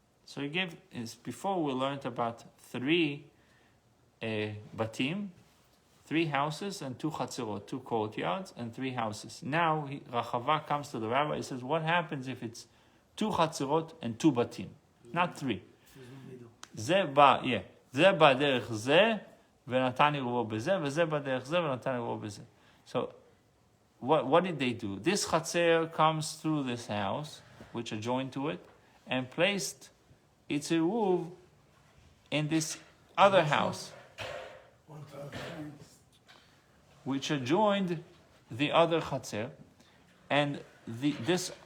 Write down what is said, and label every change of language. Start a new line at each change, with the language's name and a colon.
English: So he gave, before we learned about 3 batim, 3 houses and 2 chatzerot, 2 courtyards and 3 houses. Now Rachava comes to the rabbi, he says, what happens if it's 2 chatzerot and 2 batim? Not 3.
Hebrew: זה בא דרך זה ונתן עירובו בזה, וזה בא דרך זה ונתן עירובו בזה.
English: So, what did they do? This chatzer comes through this house, which adjoined to it, and placed its eruv in this other house, which adjoined the other chatzer, and this